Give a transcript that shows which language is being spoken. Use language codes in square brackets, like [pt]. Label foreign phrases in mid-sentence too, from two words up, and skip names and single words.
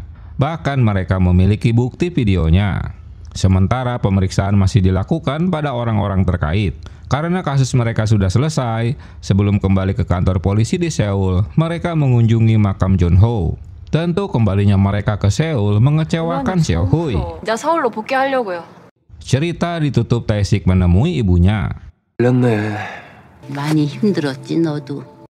[id] Bahkan mereka memiliki bukti videonya. Sementara pemeriksaan masih dilakukan pada orang-orang terkait. Karena kasus mereka sudah selesai, sebelum kembali ke kantor polisi di Seoul, mereka mengunjungi makam Junho. Tentu kembalinya mereka ke Seoul mengecewakan Seo-hui. [ko] 서울로 복귀하려고요. [id] Cerita ditutup Tae-sik menemui ibunya. [ko] 많이 힘들었지 너도.